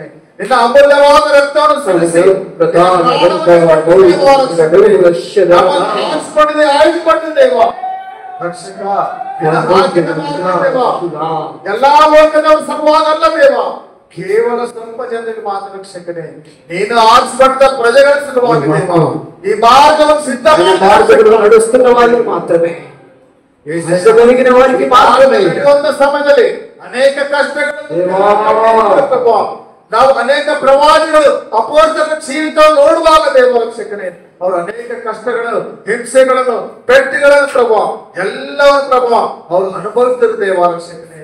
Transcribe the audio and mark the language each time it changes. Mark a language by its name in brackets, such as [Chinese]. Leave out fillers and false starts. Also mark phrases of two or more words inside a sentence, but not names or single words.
[Kannada] ನಿನ್ನ ಅಮೂಲ್ಯವಾದ ರಕ್ತವನ್ನು ಸಲ್ಲಿಸಿ ಆಯ್ದುಕೊಂಡಿದ್ದೇವ ರಕ್ಷಕ. ಎಲ್ಲಾ ಲೋಕದವರು ಸಮಾನಲ್ಲ ದೇವ, ಕೇವಲ ಸ್ವಲ್ಪ ಜನರಿಗೆ ಮಾತ್ರ ರಕ್ಷಕನೇ. ನೀನು ಆರಿಸಿಕೊಂಡ ಪ್ರಜೆಗಳ ಸಲುವಾಗಿ ಈ ಮಾರ್ಗವನ್ನು ಸಿದ್ಧ [Telugu] నడుస్తున్న వారికి మాత్రమే, కలిగిన వారికి ಮಾತ್ರವೇ. [Kannada] ಸಮಯದಲ್ಲಿ ಅನೇಕ ಕಷ್ಟಗಳು ನಾವು ಅನೇಕ ಪ್ರವಾದಿಗಳು ಅಪೋಸ್ತಲರ ಜೀವಿತವನ್ನು ನೋಡುವಾಗ ದೇವ ರಕ್ಷಕನೇ ಅವರು ಅನೇಕ ಕಷ್ಟಗಳು, ಹಿಂಸೆಗಳನ್ನು, ಪೆಟ್ಟುಗಳನ್ನು ಪ್ರಭು ಎಲ್ಲವನ್ನ ಪ್ರಭು ಅವರು ಅನುಭವಿಸಿದ ದೇವ ರಕ್ಷಕನೇ.